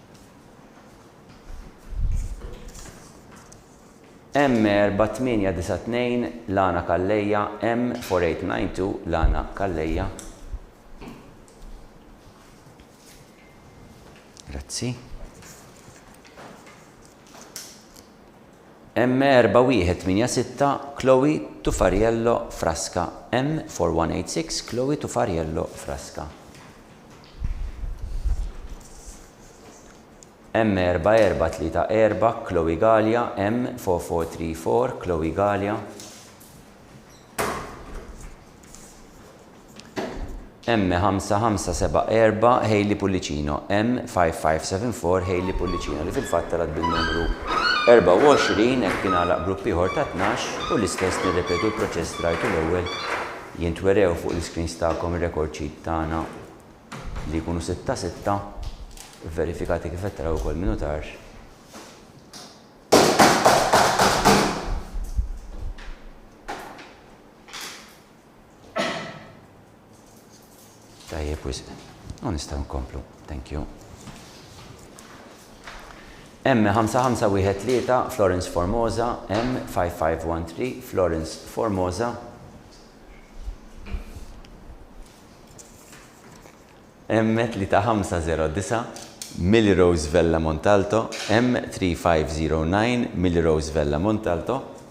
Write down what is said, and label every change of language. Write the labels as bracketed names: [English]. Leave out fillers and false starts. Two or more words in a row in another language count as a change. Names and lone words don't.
[Maltese] M4892 Lana Kalleja, M4892 Lana Kalleja. Grazzi. M4186 Chloe Tufariello Frasca, M4186 Chloe Tufariello Frasca. M4434 Chloe Galia, M4434 Chloe Galia. M5574 Hailey Pullicino, M5574 Hailey Pullicino, li fil-fatt talat bil-numru 24 hekk kien għalaq grupp ieħor ta' 12 u l-istess nirrepetu l-proċess rajtu l-ewwel jintwerew fuq l-screens tagħkom ir- [English] record sheet [Maltese] tagħna li jkunu 6-6 verifikati kif qed taraw ukoll minutar. Tajjeb wisq. Nistgħu nkomplu. [English] Thank you. [Maltese] M5513 Florence Formosa, M5513 Florence Formosa. M3509 Millie Rose Vella Montalto, M3509 Millie Rose Vella Montalto.